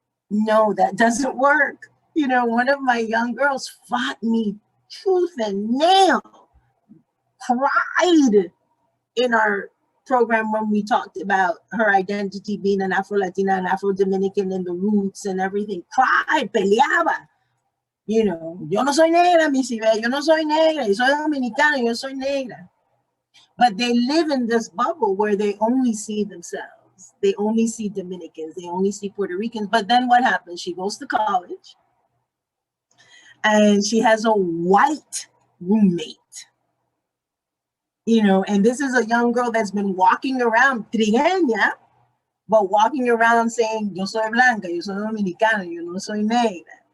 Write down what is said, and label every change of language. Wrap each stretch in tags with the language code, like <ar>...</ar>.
<en>No, that doesn't work. You know, one of my young girls fought me tooth and nail, cried in our program when we talked about her identity being an Afro-Latina and Afro-Dominican and the roots and everything. Cried,</en> <es>peleaba.</es> <en>You know,</en> <es>yo no soy negra, Miss Yvette, yo no soy negra, yo soy dominicana, yo soy negra.</es> <en>But they live in this bubble where they only see themselves. They only see Dominicans, they only see Puerto Ricans. But then what happens? She goes to college and she has a white roommate. You know, and this is a young girl that's been walking around, trigueña, but walking around saying,</en> <es>yo soy blanca, yo soy dominicana, yo no soy negra.</es>